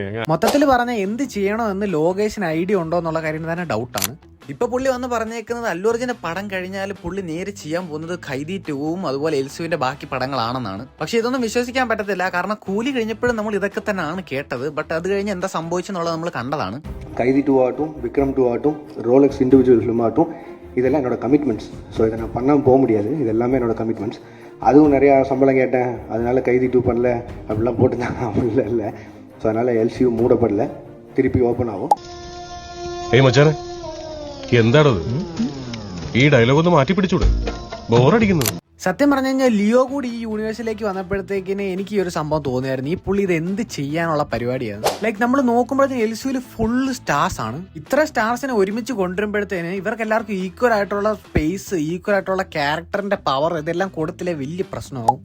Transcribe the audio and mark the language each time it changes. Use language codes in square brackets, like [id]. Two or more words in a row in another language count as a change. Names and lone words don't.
[ml] മൊത്തത്തിൽ പറഞ്ഞ എന്ത് ചെയ്യണമെന്ന് ലോകേഷിന് ഐഡിയ ഉണ്ടോ എന്നുള്ള കാര്യം തന്നെ ഡൗട്ടാണ്. ഇപ്പൊ പുള്ളി വന്ന് പറഞ്ഞേക്കുന്നത് അല്ലു അർജുന്റെ പടം കഴിഞ്ഞാൽ പുള്ളി നേരെ ചെയ്യാൻ പോകുന്നത് ഖൈദി 2ഉം അതുപോലെ എൽസുവിന്റെ ബാക്കി പടങ്ങളാണെന്നാണ്. പക്ഷെ ഇതൊന്നും വിശ്വസിക്കാൻ പറ്റത്തില്ല, കാരണം കൂലി കഴിഞ്ഞപ്പോഴും നമ്മൾ ഇതൊക്കെ തന്നെയാണ് കേട്ടത്. ബട്ട് അത് കഴിഞ്ഞ് എന്താ സംഭവിച്ചെന്നുള്ളത് നമ്മൾ കണ്ടതാണ്. [ta] ഖൈദി 2 ആകட்டும், விக்ரம் 2 ஆகட்டும், ரோலக்ஸ் [en] individual film [ta] ஆகட்டும், இதெல்லாம் என்னோட கமிட்மெண்ட்ஸ். ஸோ இதை நான் பண்ணாமல் போக முடியாது. இது எல்லாமே என்னோட கமிட்மெண்ட்ஸ். அதுவும் நிறையா சம்பளம் கேட்டேன், அதனால கைதி 2 பண்ணல அப்படிலாம் போட்டுருந்தாங்க. அப்படிலாம் இல்லை. ஸோ அதனால் எல்சியூ மூடப்படல, திருப்பி ஓப்பன் ஆகும். [ml] ഏയ് മച്ചാനെ, എന്താണത്? ഈ ഡയലോഗ് ഒന്ന് മാറ്റി പിടിച്ചൂടെ? ബോറടിക്കുന്നു. സത്യം പറഞ്ഞു കഴിഞ്ഞാൽ ലിയോ കൂടി ഈ യൂണിവേഴ്സിലേക്ക് വന്നപ്പോഴത്തേക്കിന് എനിക്ക് ഈ ഒരു സംഭവം തോന്നിയായിരുന്നു, ഈ പുള്ളി ഇത് എന്ത് ചെയ്യാനുള്ള പരിപാടിയാണ്. ലൈക്ക് നമ്മൾ നോക്കുമ്പോഴത്തേക്ക് എൽസിയിൽ ഫുള്ള് സ്റ്റാർസ് ആണ്. ഇത്ര സ്റ്റാർസിനെ ഒരുമിച്ച് കൊണ്ടുവരുമ്പോഴത്തേന് ഇവർക്ക് എല്ലാവർക്കും ഈക്വൽ ആയിട്ടുള്ള സ്പേസ്, ഈക്വൽ ആയിട്ടുള്ള ക്യാരക്ടറിന്റെ പവർ ഇതെല്ലാം കൊടുത്തില്ലേ വലിയ പ്രശ്നമാവും.